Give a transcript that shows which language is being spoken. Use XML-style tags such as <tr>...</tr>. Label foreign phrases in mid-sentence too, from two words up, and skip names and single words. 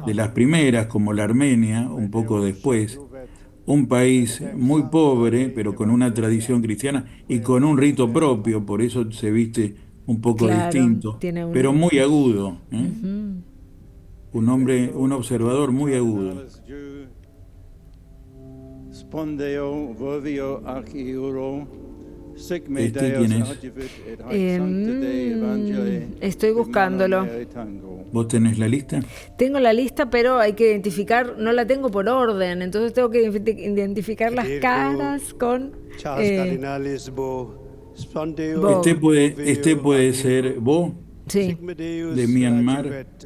<es>de las primeras, como la Armenia, un poco después. Un país muy pobre, pero con una tradición cristiana y con un rito propio, por eso se viste un poco Claro, distinto, tiene un... pero muy agudo, ¿eh? Ujú. Un observador muy agudo.</es> <la>Spondeo vovio ac euro, sic me</la> <es>¿Este</es> <la>Deus</la> <es>quién es?</es> <la>adjuvet et haec sancta Dei Evangelii</la> <es>Estoy buscándolo.</es> <la>quemano mea tango.</la> <es>¿Vos tenés la lista? Tengo la lista, pero hay que identificar, no la tengo por orden, entonces tengo que identificar las caras con...</es> <la>Charles Cardinalis bo spondeo</la> <es>Bo. Este puede ser vos, Sí, de Myanmar.</es>